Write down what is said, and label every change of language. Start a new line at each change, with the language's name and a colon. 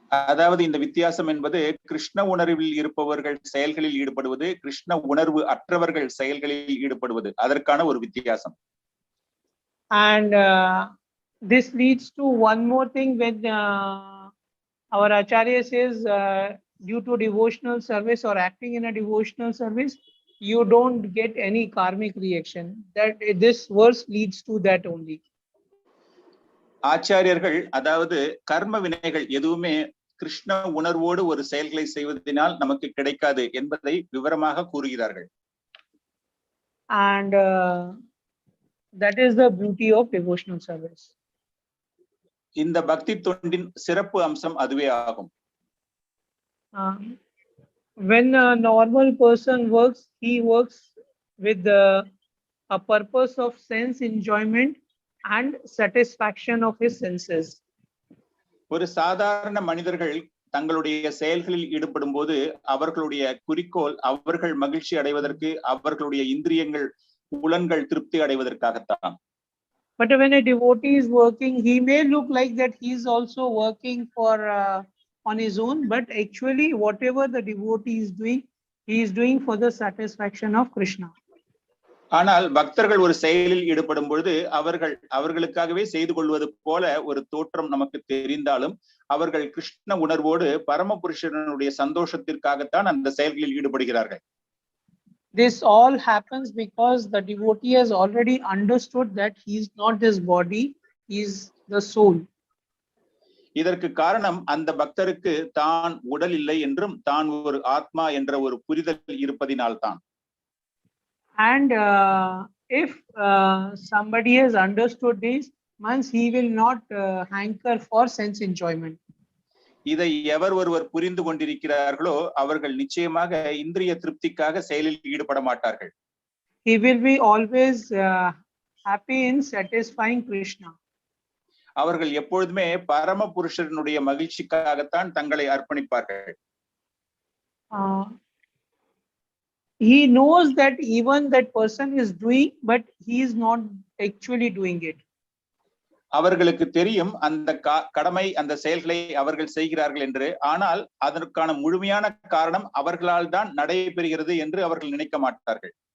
Tamil: அதாவது இந்த வித்தியாசம் என்பது கிருஷ்ண உணர்வில் இருப்பவர்கள் செயல்களில் ஈடுபடுவது, கிருஷ்ண உணர்வு அற்றவர்கள் செயல்களில் ஈடுபடுவது, அதற்கான ஒரு வித்தியாசம்.
English: And this leads to one more thing when our Acharya says due to devotional service or acting in a devotional service, you don't get any karmic reaction. That this verse leads to that only.
Tamil: ஆச்சாரியர்கள் அதாவது கர்ம வினைகள் எதுவுமே கிருஷ்ண உணர்வோடு ஒரு செயல்களை செய்வதனால் நமக்கு கிடைக்காது என்பதை விவரமாக கூறுகிறார்கள்.
English: And that is the beauty of devotional service.
Tamil: இந்த பக்தி தொண்டின் சிறப்பு அம்சம் அதுவே ஆகும்.
English: When a normal person works, he works with a purpose of sense enjoyment and satisfaction of his senses.
Tamil: ஒரு சாதாரண மனிதர்கள் தங்களுடைய செயல்களில் ஈடுபடும் போது அவர்களுடைய குறிக்கோள் அவர்கள் மகிழ்ச்சி அடைவதற்கு, அவர்களுடைய இந்திரியங்கள் புலன்கள் திருப்தி அடைவதற்காகத்தான்.
English: But when a devotee is working, he may look like that he is also working for on his own, but actually whatever the devotee is doing, he is doing for the satisfaction of Krishna.
Tamil: ஆனால் பக்தர்கள் ஒரு செயலில் ஈடுபடும் பொழுது அவர்களுக்காகவே செய்து கொள்வது போல ஒரு தோற்றம் நமக்கு தெரிந்தாலும் அவர்கள் கிருஷ்ண உணர்வோடு பரமபுருஷனுடைய சந்தோஷத்திற்காகத்தான் அந்த செயல்களில் ஈடுபடுகிறார்கள்.
English: This all happens because the devotee has already understood that he is not this body, he is the soul.
Tamil: இதற்கு காரணம் அந்த பக்தருக்கு தான் உடல் இல்லை என்றும் தான் ஒரு ஆத்மா என்ற ஒரு புரிதல் இருப்பதினால்தான்.
English: And if somebody has understood this, means he will not hanker for sense enjoyment.
Tamil: இதை எவர் ஒருவர் புரிந்து கொண்டிருக்கிறார்களோ அவர்கள் நிச்சயமாக இந்திரிய திருப்திக்காக செயலில் ஈடுபட மாட்டார்கள்.
English: He will be always happy in satisfying Krishna.
Tamil: அவர்கள் எப்பொழுதுமே பரமபுருஷனுடைய மகிழ்ச்சிக்காகத்தான் தங்களை அர்ப்பணிப்பார்கள்.
English: He knows that even that person is doing, but he is not actually doing it.
Tamil: அவர்களுக்கு தெரியும் அந்த கடமை அந்த செயல்களை அவர்கள் செய்கிறார்கள் என்று, ஆனால் அதற்கான முழுமையான காரணம் அவர்களால் தான் நடைபெறுகிறது என்று அவர்கள் நினைக்க மாட்டார்கள்.